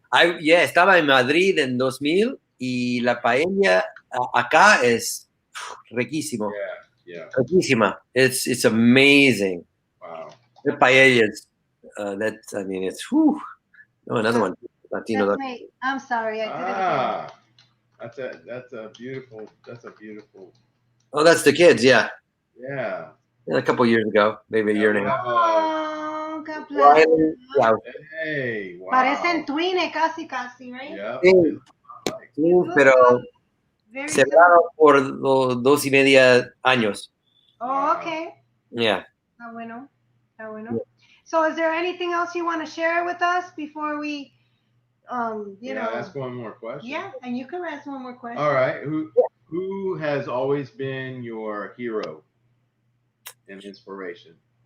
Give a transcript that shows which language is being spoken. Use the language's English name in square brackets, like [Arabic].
[Spanish] Estaba en Madrid en 2000 y la paella acá es riquísimo. Riquísima. [English] It's amazing. Wow. The paella is it's another one. Latino. I'm sorry. I did it again. That's a beautiful. Oh, that's the kids. Yeah. Yeah. A couple years ago, maybe a year and a half. Oh, God bless. Hey, wow. [Spanish] Parecen twine casi, right? [English] Yeah. [Spanish] Sí, pero cerrado por 2.5 años. [English] Oh, okay. Yeah. [Spanish] Está bueno. [English] Yeah. So is there anything else you want to share with us before we, you know? Ask one more question. Yeah, and you can ask one more question. All right. Who has always been your hero and inspiration?